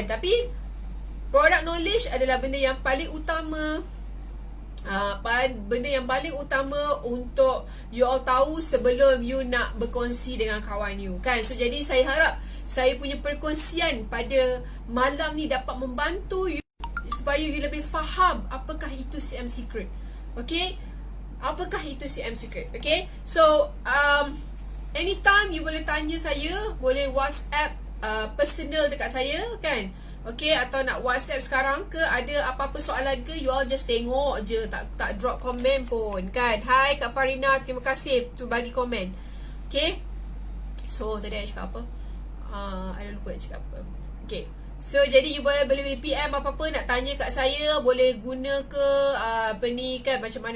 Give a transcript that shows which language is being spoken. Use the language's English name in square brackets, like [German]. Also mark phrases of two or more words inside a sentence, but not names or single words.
[Malay] Tapi [English] product knowledge [Malay] adalah benda yang paling utama, benda yang paling utama untuk [English] you all [Malay] tahu sebelum you nak berkongsi dengan kawan you kan. So jadi saya harap saya punya perkongsian pada malam ni dapat membantu you supaya you lebih faham apakah itu CM Secret. Okay, apakah itu CM Secret? [English] Okay, so anytime you [Malay] boleh tanya saya, boleh [English] WhatsApp personal [Malay] dekat saya kan. Okay, atau nak WhatsApp sekarang ke, ada apa-apa soalan ke, [English] you all just [Malay] tengok je, tak drop komen pun kan. Hai Kak Farina, terima kasih tu bagi komen. [English] Okay, so [Malay] tadi saya cakap apa? I lupa nak cakap apa. [English] Okay, so [Malay] jadi you boleh PM apa-apa nak tanya kat saya, boleh guna ke apa ni kan, macam mana